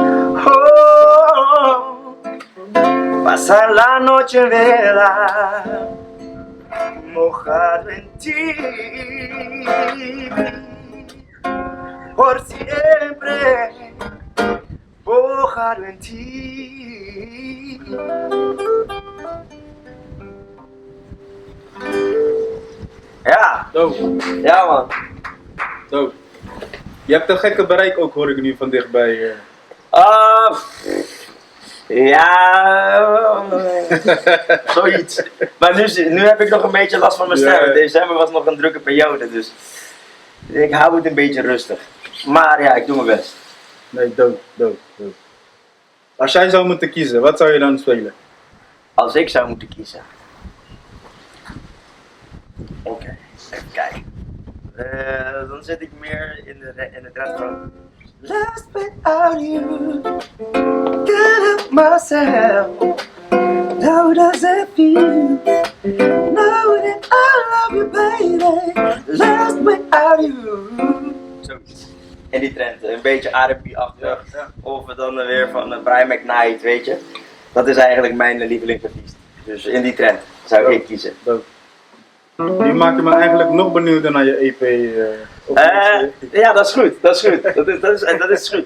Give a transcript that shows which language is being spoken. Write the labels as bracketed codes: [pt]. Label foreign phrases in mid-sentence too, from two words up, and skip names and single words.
[es] Oh, pasar la noche en vela, mojado en ti, por siempre, mojado en ti. [nl] Ja, Dope, ja man. dope. Je hebt een gekke bereik ook, hoor ik nu van dichtbij. Ja, zoiets. Maar nu heb ik nog een beetje last van mijn stem. Ja. December was nog een drukke periode, dus ik hou het een beetje rustig. Maar ja, ik doe mijn best. Nee, dope, dope, dope. Als jij zou moeten kiezen, wat zou je dan spelen? Als ik zou moeten kiezen. Oké, even kijken. Dan zit ik meer in het rest van [en] Lost without you, can't help myself. How does it feel? Know that I love you, baby. Lost without you. [nl] Zoiets. En die trend, een beetje R&B-achtig. Ja. Of dan weer van Brian McKnight, weet je. Dat is eigenlijk mijn lievelingsartiest. Dus in die trend zou ik kiezen. Dope. Nu maak je me eigenlijk nog benieuwder naar je EP. Ja, dat is goed. Dat is goed.